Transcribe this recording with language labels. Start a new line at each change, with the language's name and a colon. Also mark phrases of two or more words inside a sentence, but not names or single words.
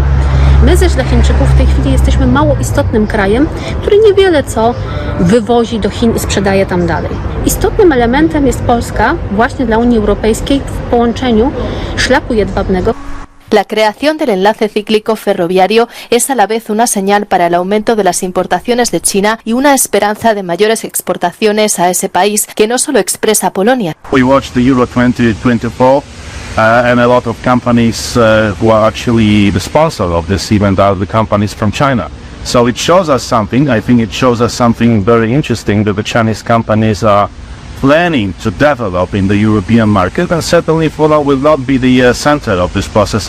Polish: My zaś dla Chińczyków w tej chwili jesteśmy mało istotnym krajem, który niewiele co wywozi do Chin i sprzedaje tam dalej. Istotnym elementem jest Polska właśnie dla Unii Europejskiej w połączeniu szlaku jedwabnego.
Spanish: La creación del enlace cíclico ferroviario es a la vez una señal para el aumento de las importaciones de China y una esperanza de mayores exportaciones a ese país que no solo expresa Polonia.
English: We watched the Euro 2024 and a lot of companies who are actually the sponsor of this event are the companies from China. So it shows us something. I think it shows us something very interesting that the Chinese companies are planning to develop in the European market, and certainly Poland will not be the center of this process.